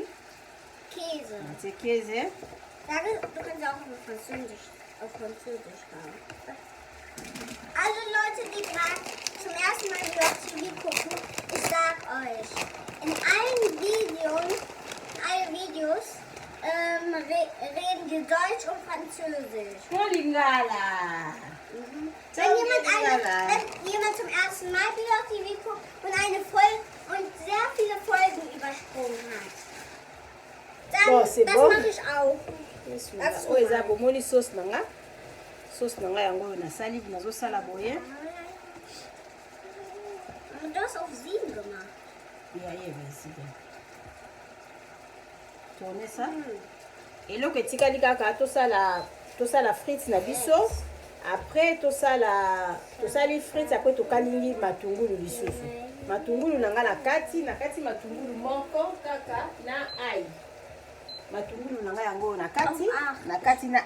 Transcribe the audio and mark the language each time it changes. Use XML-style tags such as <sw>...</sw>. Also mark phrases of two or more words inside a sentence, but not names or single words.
<de>Käse. natie kieze Du kannst auch auf Französisch sagen. Also Leute, die gerade zum ersten Mal über TV gucken, ich sag euch, in allen Videos reden wir Deutsch und Französisch. molingala Wenn jemand zum ersten Mal wieder TV guckt und sehr viele Folgen übersprungen hat, dann</de> <fr>Bon, c'est</fr> <de>das</de> <fr>bon.</fr> <de>mache ich auch.</de> <ln>oyo eza bomoni sauce na nga yango oyo nasali nazosala boye</ln> <de>Du hast auf 7 gemacht.</de> <ln>yayebeside</ln> <fr>tourne ça</fr> <ln>eloko etikali kaka tosala frite na biso après tosali frite après tokalingi matungulu lisusu matungulu na nga na kati matungulu moko kaka na ai matungulu na nga yango na kati na</ln>